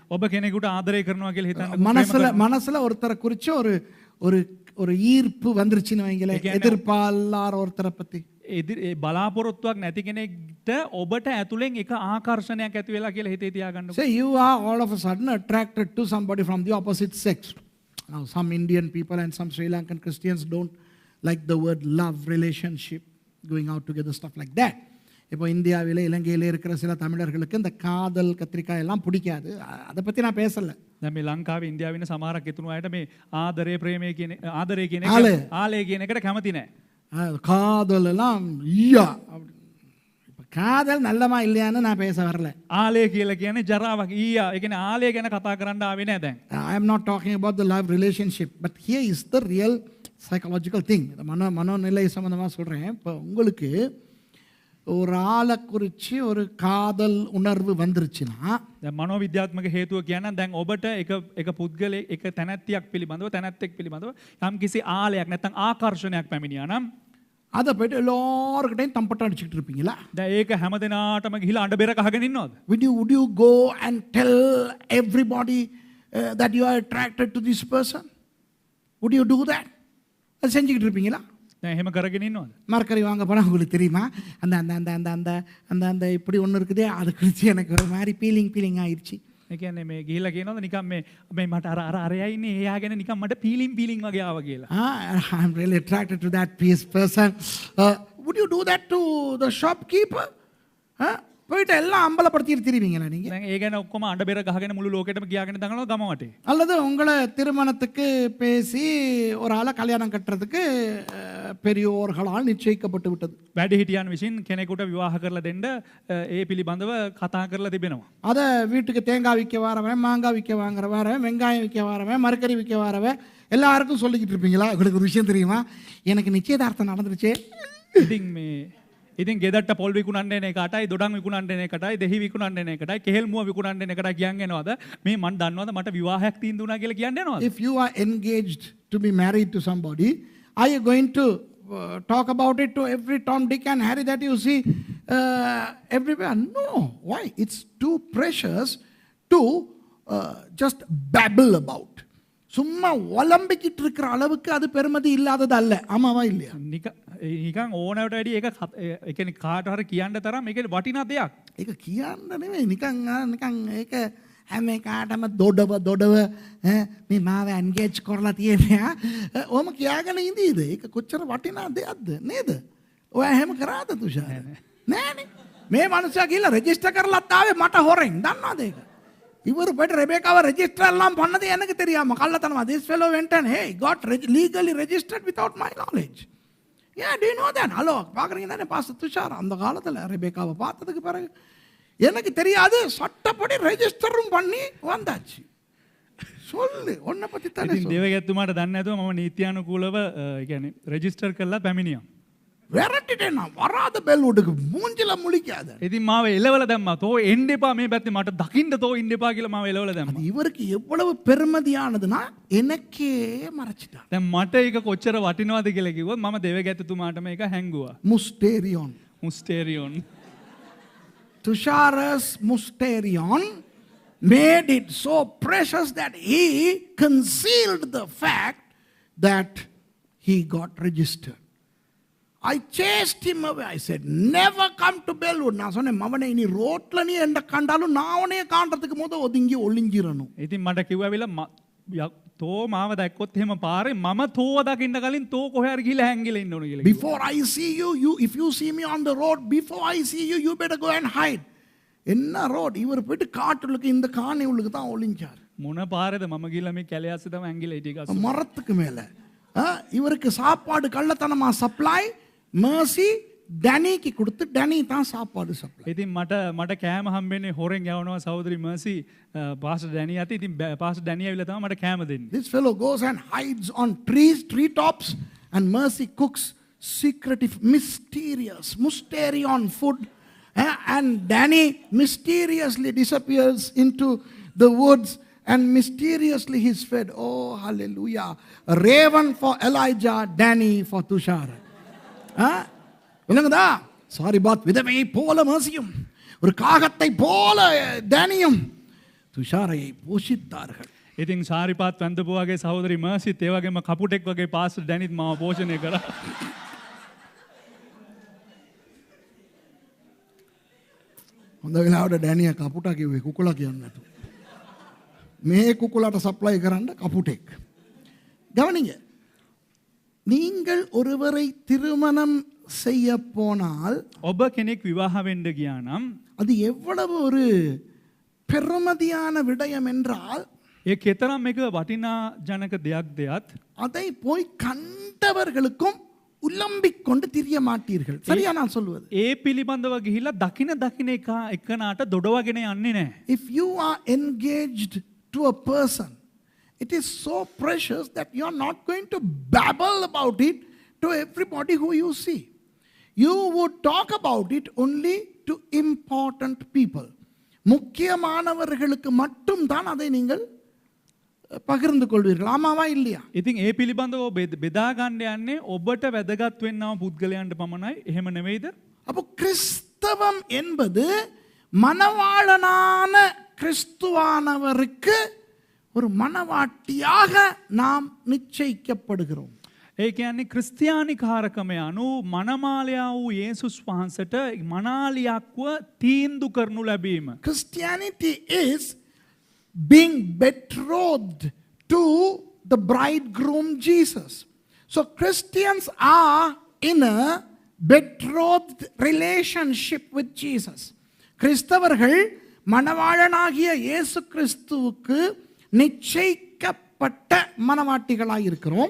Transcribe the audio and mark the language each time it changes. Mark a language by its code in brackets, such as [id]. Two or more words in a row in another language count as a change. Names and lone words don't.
[si] ඔබ කෙනෙකුට ආදරය කරනවා කියලා හිතන්න. [ta] மனசுல ஒருத்தரை குறிச்சு ஒரு ஈர்ப்பு வந்துருச்சுன்னு வைங்களேன். எதிர்பார்ப்பார் ஒருத்தரை பத்தி. [si] බලාපොරොත්තුවක් නැති කෙනෙක්ට ඔබට ඇතුලෙන් එක ආකර්ෂණයක් ඇති වෙලා කියලා හිතේ තියාගන්න. [en] Say you are all of a sudden attracted to somebody from the opposite sex. Now some Indian people and some Sri Lankan Christians don't like the word love, relationship, going out together, stuff like that. [ta] இப்போ இந்தியாவிலே இலங்கையிலே இருக்கிற சில தமிழர்களுக்கு இந்த காதல் கத்திரிக்காய் எல்லாம் பிடிக்காது. அதை பத்தி நான் பேசல. [si] දැන් මේ ලංකාවේ ඉන්දියාවේ ඉන්න සමහරක් එතුණු අයට මේ ආදරය ප්‍රේමය කියන ආදරය කියන එක ආලය කියන එකට කැමති නැහැ. [ta] காதல் எல்லாம் ஐயா இப்போ காதல் நல்லமா இல்லையான்னு நான் பேச வரல. [si] ආලය කියලා කියන්නේ ජරාවක් ඊයා. ඒ කියන්නේ ආලය ගැන කතා කරන්න ආවේ නෑ දැන්. [en] I am not talking about the love relationship, but here is the real psychological thing. [ta] மனோநிலை சம்பந்தமாக சொல்கிறேன். இப்போ உங்களுக்கு ஒரு ஆளை குறித்து ஒரு காதல் உணர்வு வந்துருச்சுன்னா [si] දැන් මනෝවිද්‍යාත්මක හේතුව කියන්නේ දැන් ඔබට එක පුද්ගලයෙක් එක තැනැත්තියක් පිළිබඳව තැනැත්තෙක් පිළිබඳව යම් කිසි ආලයක් නැත්නම් ආකර්ෂණයක් පැමිණියා නම් [ta] அதை போய்ட்டு எல்லாருக்கிட்டையும் தம்பட்டம் அடிச்சுக்கிட்டு இருப்பீங்களா? [si] දැන් ඒක හැමදෙනාටම ගිහිලා අඬ බෙර කහගෙන ඉන්නවද? [en] Would you go and tell everybody that you are attracted to this person? Would you do that? [ta] அது செஞ்சுக்கிட்டு இருப்பீங்களா? [si] දැන් එහෙම කරගෙන ඉන්නවද? [ta] மரக்கறி வாங்க போனால் உங்களுக்கு தெரியுமா அந்த அந்த அந்த அந்த அந்த அந்த அந்த இப்படி ஒன்று இருக்குதே அது குறித்து எனக்கு ஒரு மாதிரி ஃபீலிங் ஆயிடுச்சு. [si] ඒ කියන්නේ මේ ගිහිලා කියනවද නිකන් මේ මට අරයා ඉන්නේ එයා ගැන නිකන් මට ෆීලිං වගේ ආවා කියලා. [en] I'm really attracted to that person. Would you do that to the shopkeeper? [ta] போயிட்டு எல்லாம் அம்பலப்படுத்திட்டு திரிவீங்களா நீங்கள்? [si] දැන් ඒ ගැන ඔක්කොම අඬ බෙර ගහගෙන මුළු ලෝකෙටම කියාගෙන දඟලනවා ගම වටේ. [ta] அல்லது உங்களை திருமணத்துக்கு பேசி ஒரு ஆளை கல்யாணம் கட்டுறதுக்கு பெரியோர்களால் நிச்சயிக்கப்பட்டு விட்டது. [si] වැඩිහිටියන් විසින් කෙනෙකුට විවාහ කරලා දෙන්න ඒ පිළිබඳව කතා කරලා තිබෙනවා. [ta] அதை வீட்டுக்கு தேங்காய் விற்க வரவன், மாங்காய் விற்க வரவன், வெங்காயம் விற்க வரவன், மரக்கறி விற்க வரவன் எல்லாருக்கும் சொல்லிக்கிட்டு இருப்பீங்களா? உங்களுக்கு ஒரு விஷயம் தெரியுமா? எனக்கு நிச்சயதார்த்தம் நடந்துருச்சு. [si] ඉතින් ගෙදරට පොල් විකුණන්න එන එකටයි දොඩම් විකුණන්න එන එකටයි දෙහි විකුණන්න එන එකටයි කෙහෙල් මුව විකුණන්න එන එකටයි කියන් එනවද මේ මන් දන්නවද මට විවාහයක් තීන්දුව වුණා කියලා කියන්න යනවද? [en] If you are engaged to be married to somebody, are you going to talk about it to every Tom, Dick and Harry that you see everywhere? No. Why? It's too precious to just babble about. [ta] சும்மா ஒலம்பிக்கிட்டு இருக்கிற அளவுக்கு அது பெருமதி இல்லாதது அல்ல. ஆமாவா இல்லையா? [si] නිකන් ඕනවට වැඩි ඒක ඒ කියන්නේ කාට හරි කියන්න තරම් මේක වටිනා දෙයක්. ඒක කියන්න නෙමෙයි නිකන් ඒක හැම කාටම දොඩව මේ මාව එන්ගේජ් කරලා තියෙනවා. ඔහොම කියාගෙන ඉඳීද? ඒක කොච්චර වටිනා දෙයක්ද නේද? ඔයා එහෙම කරාද තුෂාර? නෑනේ. මේ මනුස්සයා ගිහලා රෙජිස්ටර් කරලත් ආවේ මට හොරෙන්. දන්නවද ඒක? [ta] இவர் போய்ட்டு ரெபேக்காவை ரெஜிஸ்டர் எல்லாம் பண்ணது எனக்கு தெரியாம கள்ளத்தனமா. [en] This fellow went and hey got legally registered without my knowledge. Yeah, do you know that? [ta] ஹலோ பார்க்குறீங்க தானே பாஸ்டர் துஷார்? அந்த காலத்தில் ரெபேக்காவை பார்த்ததுக்கு பிறகு எனக்கு தெரியாது, சட்டப்படி ரெஜிஸ்டரும் பண்ணி வந்தாச்சு. சொல்லு உன்னை பற்றி தானே. [si] ඉතින් දේවගැත්තුමාට දන්නේ නැතුව මම නීත්‍යානුකූලව කියන්නේ රෙජිස්ටර් කරලා පැමිණියා. [ta] விரட்டிட்டேன் நான். வராத பெல்வுட்டுக்கு மூஞ்சில முழிக்காத. [si] ඉතින් මාව එලවල දැම්මා. තෝ එන්න එපා මේ පැත්තේ මට දකින්න තෝ ඉන්න එපා කියලා මාව එලවල දැම්මා. [ta] இவருக்கு எவ்வளவு பெருமதியானதுன்னா எனக்கே மறைச்சிட்டார். [si] දැන් මට ඒක කොච්චර වටිනවද කියලා කිව්වොත් මම දේවගැත්තුමාට මේක හැංගුවා. [en] Musterion. Tushara's Musterion made it so precious that he concealed the fact that he got registered. I chased him away. I said, never come to Bellwood. [ta] நான் சொன்னேன் மவனே நீ ரோட்ல நீ என்ன கண்டாலும் நான் அவனே காண்றதுக்கு முத ஒதுங்கி ஒளிஞ்சிரணும். [si] ඉතින් මට කිව්වා තෝ මාව දැක්කොත් එහෙම පාරේ මම තෝව දකින්න කලින් තෝ කොහේ හරි ගිහලා හැංගිලා ඉන්න ඕන කියලා. [en] Before I see you, if you see me on the road, before I see you, you better go and hide. [ta] என்ன ரோட்? இவர் போயிட்டு காட்டுக்கு இந்த காணி உள்ளுக்கு தான் ஒளிஞ்சார். [si] මොන පාරේද මම ගිහලා මේ කැලෑස්සේ තමයි හැංගිලා හිටියේ. [ta] மரத்துக்கு மேல இவருக்கு சாப்பாடு கள்ளத்தனமா சப்ளை mercy ඩැනීకి கொடுத்து ඩැනී தான் சாப்பாடு சப்ளை. [si] ඉතින් මට කෑම හම්බෙන්නේ හොරෙන් යවනවා සහෝදරි මර්සි පාස්ටර් ඩැනී අතේ. ඉතින් පාස්ටර් ඩැනී ඇවිල්ලා තමයි මට කෑම දෙන්නේ. [en] This fellow goes and hides on tree tops and Mercy cooks secretive mysterious Musterion food and Danny mysteriously disappears into the woods and mysteriously he's fed. Oh hallelujah. A raven for Elijah, Danny for Tushar. [ta] விளங்குதா? சாரி பாத் விதவையை போல மர்சியும் ஒரு காகத்தை போல டேனியும் துஷாரையை போஷித்தார்கள். [si] ඉතින් සාරිපාත් වැන්දපු වගේ සහෝදරි මර්සිත් ඒ වගේම කපුටෙක් වගේ පාස්ටර් ඩැනිත් මාව පෝෂණය කරා. හොඳ වෙලාවට ඩැනියා කපුටා කිව්වේ කුකුලා කියන්නේ නැතු. මේ කුකුලාට සප්ලයි කරන්න කපුටෙක්. [ta] கவனிங்க, நீங்கள் ஒருவரை திருமணம் செய்ய போனால் [si] ඔබ කෙනෙක් විවාහ වෙන්න ගියා නම් [ta] அது எவ்வளவு ஒரு பெருமதியான விடயம் என்றால் [si] ඒ කෙතරම් එක වටිනා ජනක දෙයක්ද යත් [ta] அதை போய் கண்டவர்களுக்கும் உலம்பிக் கொண்டு திரிய மாட்டீர்கள். சரியா நான் சொல்வது? [si] ඒ පිළිබඳව ගිහිල්ලා දකින එකනාට දොඩවගෙන යන්නේ නැහැ. [en] If you are engaged to a person, it is so precious that you are not going to babble about it to everybody who you see. You would talk about it only to important people. [ta] முக்கியமானவர்களுக்கு மட்டும் தான் அதை நீங்கள் பகிர்ந்து கொள்வீர்கள். ஆமாவா இல்லையா? [si] ඉතින් ඒ පිළිබඳව බෙදා ගන්න යන්නේ ඔබට වැදගත් වෙන්නව පුද්ගලයන්ට පමණයි. එහෙම නෙවෙයිද? [ta] அப்போ கிறிஸ்தவம் என்பது மணவாளனான கிறிஸ்துவானவருக்கு ஒரு மணவாட்டியாக நாம் நிச்சயிக்கப்படுகிறோம். [si] ඒ කියන්නේ ක්‍රිස්තියානි කාරකම යනු මනමාලයා වූ යේසුස් වහන්සේට මනාලියක්ව තීන්දුව කරනු ලැබීම. [en] Christianity is being betrothed to the bridegroom Jesus. So Christians are in a betrothed relationship with Jesus. [ta] கிறிஸ்தவர்கள் மணவாளனாகிய இயேசு கிறிஸ்துவுக்கு நிச்சயிக்கப்பட்ட மணவாட்டிகளாய் இருக்கிறோம்.